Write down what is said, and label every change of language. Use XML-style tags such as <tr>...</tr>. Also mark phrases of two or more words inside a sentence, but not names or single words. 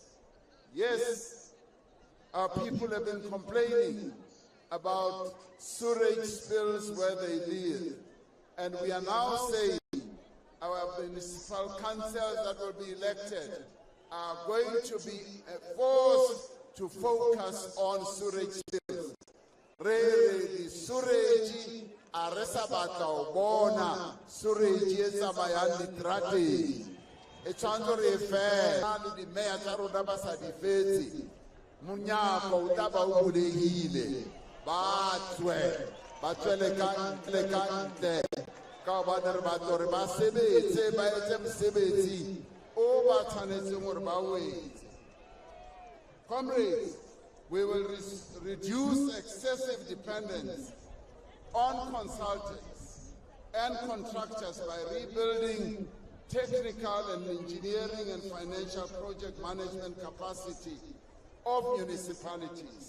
<en>Yes, our people have been complaining about sewage spills where they live. And we are now saying our municipal councils that will be elected are going to be forced to focus on sewage spills.</en> <st>Really, sewage aresa batla bona sewage etsamayang diterateng e tshwanetse re fe le di-mayor tsa rona ba sa di fetse monyako o tla ba o bulegile ba tswele kantle ka hobane re batla gore ba sebetse ba etse mosebetsi o ba tshwanetseng gore ba o etse.</st> <en>Comrades, we will reduce excessive dependence on consultants and contractors by rebuilding technical and engineering and financial project management capacity of municipalities.</en>